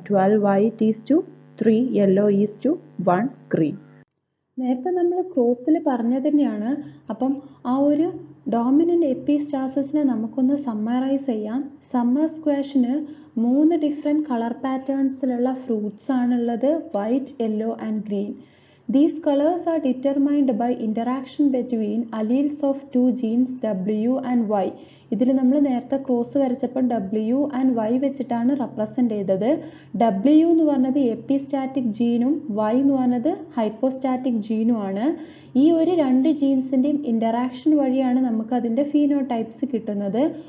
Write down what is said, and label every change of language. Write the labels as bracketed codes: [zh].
[en] 12 white is to 3 yellow is to 1 green. [ml] നേരത്തെ നമ്മൾ ക്രോസിൽ പറഞ്ഞത് തന്നെയാണ്. അപ്പം ആ ഒരു ഡോമിനന്റ് എപ്പിസ്റ്റാസിസിനെ നമുക്കൊന്ന് സമ്മറൈസ് ചെയ്യാം. സമ്മർ സ്ക്വാഷിന് 3 ഡിഫറെൻറ്റ് കളർ പാറ്റേൺസിലുള്ള ഫ്രൂട്ട്സ് ആണുള്ളത്, white, yellow and green. [en] These colors are determined by interaction between alleles of 2 genes W and Y. [ml] ഇതിൽ നമ്മൾ നേരത്തെ ക്രോസ് വരച്ചപ്പോൾ W and Y വെച്ചിട്ടാണ് റെപ്രസെൻ്റ് ചെയ്തത്. W എന്ന് പറഞ്ഞത് എപ്പിസ്റ്റാറ്റിക് ജീനും Y എന്ന് പറഞ്ഞത് ഹൈപ്പോസ്റ്റാറ്റിക് ജീനും ആണ്. ഈ ഒരു 2 ജീൻസിൻ്റെയും ഇൻ്ററാക്ഷൻ വഴിയാണ് നമുക്ക് അതിൻ്റെ ഫീനോടൈപ്സ് കിട്ടുന്നത്.